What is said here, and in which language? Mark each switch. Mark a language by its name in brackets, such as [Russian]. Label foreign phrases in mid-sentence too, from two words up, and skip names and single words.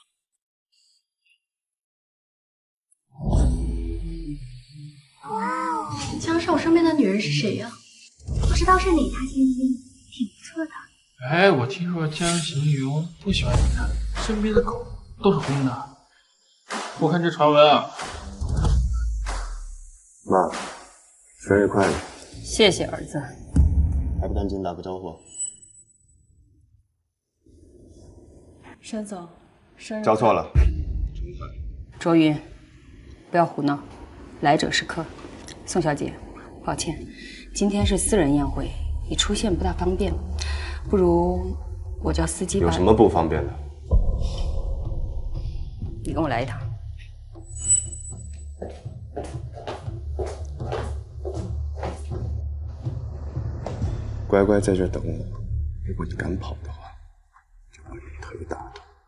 [Chinese] 江少身邊的女人是誰呀？不知道是哪家千金，挺不錯的。哎，我聽說江行雲不喜歡你看，身邊的狗都是公的。我看這傳聞啊。媽，生日快樂！謝謝兒子。還不趕緊打個招呼？沈總，生日交錯了。卓雲，不要胡鬧，來者是客。宋小姐，抱歉，今天是私人宴會，你出現不大方便，不如我叫司機把。有什麼不方便的？你跟我來一趟。乖乖在這等我，如果你敢跑的話，就把你腿打斷。